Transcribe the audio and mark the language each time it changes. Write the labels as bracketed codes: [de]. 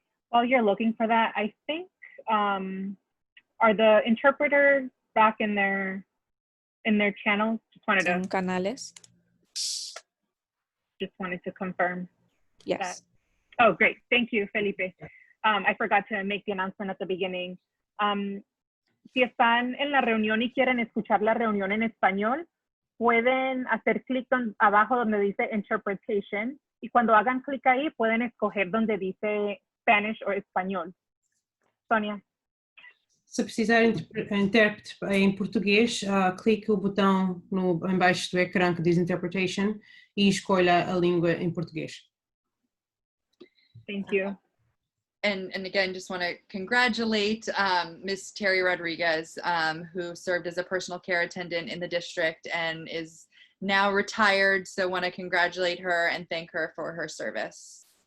[en] While you're looking for that, I think, are the interpreters back in their channels? [es] son canales. [en] Just wanted to confirm. Yes. Oh, great. Thank you, Felipe. I forgot to make the announcement at the beginning. [es] Si están en la reunión y quieren escuchar la reunión en español, pueden hacer clic abajo donde dice Interpretation, y cuando hagan clic ahí pueden escoger donde dice Spanish o español. Sonia. [pt] Se precisar intérprete em português, clique o botão embaixo do ecrã que diz Interpretation e escolha a língua em português. [en] Thank you. and again, just want to congratulate Miss Terry Rodriguez, who served as a personal care attendant in the district and is now retired. So want to congratulate her and thank her for her service.